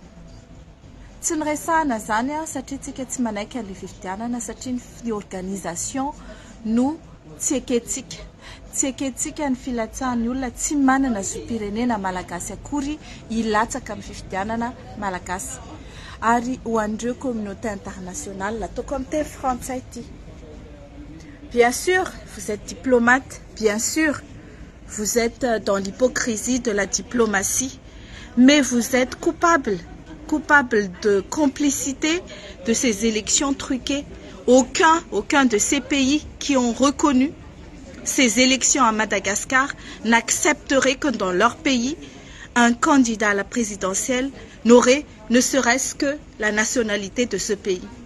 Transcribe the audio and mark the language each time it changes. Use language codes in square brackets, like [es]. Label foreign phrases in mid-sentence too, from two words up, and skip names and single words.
[mg] Tsy niresahana izany satria tsika tsy manaiky an'ilay fifidianana satria ny organisation no tsy eketsika. Tsy eketsika ny filatsahan'ny olona tsy manana zom-pirenena malagasy akory hilatsaka amin'ny fifidianana malagasy. Ari ho an'ireo [fr] communauté internationale [mg] nataoko amin'ny teny frantsay ity. [fr] Bien sûr, vous êtes diplomate, bien sûr, vous êtes dans l'hypocrisie de la diplomatie, mais vous êtes coupable de complicité de ces élections truquées. Aucun de ces pays qui ont reconnu ces élections à Madagascar n'accepterait que dans leur pays, un candidat à la présidentielle n'aurait ne serait-ce que la nationalité de ce pays.